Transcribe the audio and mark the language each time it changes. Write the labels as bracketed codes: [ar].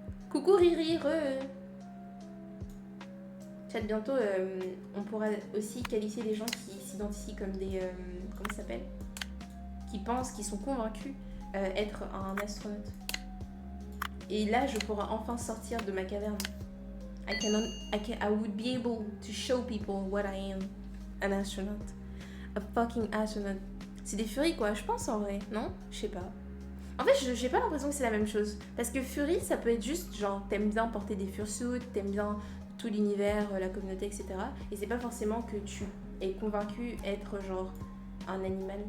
[fr] Coucou Riri, Chat, bientôt, on pourra aussi qualifier les gens qui s'identifient comme des... comment ça s'appelle? Qui pensent, qui sont convaincus être un astronaute. Et là, je pourrai enfin sortir de ma caverne. [en] I would be able to show people what I am. An astronaut. A fucking astronaut. [fr] C'est des furies quoi, je pense en vrai, non? Je sais pas. En fait, j'ai pas l'impression que c'est la même chose. Parce que furie, ça peut être juste genre, t'aimes bien porter des fursuits, t'aimes bien tout l'univers, la communauté, etc. Et c'est pas forcément que tu es convaincu être genre un animal.